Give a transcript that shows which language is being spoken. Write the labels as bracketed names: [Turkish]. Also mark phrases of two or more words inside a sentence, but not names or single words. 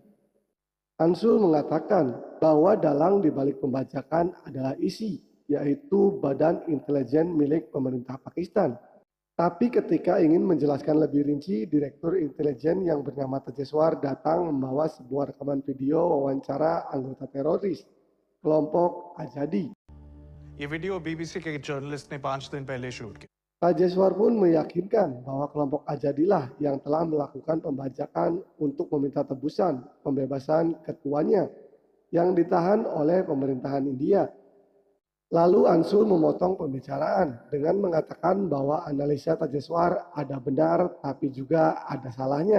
[Indonesian] Ansul mengatakan bahwa dalang di balik pembajakan adalah ISI, yaitu Badan Intelijen milik pemerintah Pakistan. Tapi ketika ingin menjelaskan lebih rinci, Direktur Intelijen yang bernama Tejeswar datang membawa sebuah rekaman video wawancara anggota teroris, kelompok Azadi. [Hindi] ये वीडियो बीबीसी के जर्नलिस्ट ने 5 दिन पहले शूट किया। [Indonesian] Tejeswar pun meyakinkan bahwa kelompok Azadilah yang telah melakukan pembajakan untuk meminta tebusan pembebasan ketuanya yang ditahan oleh pemerintahan India. Lalu Ansul memotong pembicaraan dengan mengatakan bahwa analisa Tejeswar ada benar tapi juga ada salahnya.